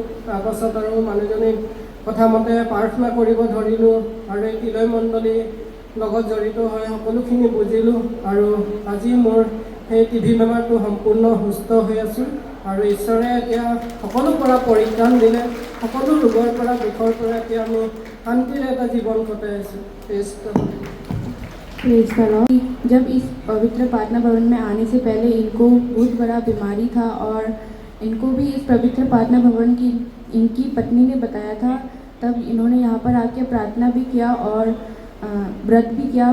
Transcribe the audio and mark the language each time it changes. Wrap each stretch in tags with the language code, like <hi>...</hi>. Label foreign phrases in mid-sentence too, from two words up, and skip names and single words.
<as>তাৰপাছত আৰু মানুহজনীৰ কথামতে প্ৰাৰ্থনা কৰিব ধৰিলোঁ আৰু এই তিলয় মণ্ডলীৰ লগত জড়িত হৈ সকলোখিনি বুজিলোঁ আৰু আজি মোৰ সেই টিবি বেমাৰটো সম্পূৰ্ণ সুস্থ হৈ আছোঁ আৰু ঈশ্বৰে এতিয়া সকলোৰ পৰা পৰিত্ৰাণ দিলে, সকলো ৰোগৰ পৰা দুখৰ পৰা এতিয়া আমি শান্তিৰে এটা জীৱন কটাই আছোঁ।</as> <hi>जब इस पवित्र प्रार्थना भवन में आने से पहले इनको बहुत बड़ा बीमारी था और इनको भी इस पवित्र प्रार्थना भवन की इनकी पत्नी ने बताया था। तब इन्होंने यहाँ पर आके प्रार्थना भी किया और व्रत भी किया।</hi>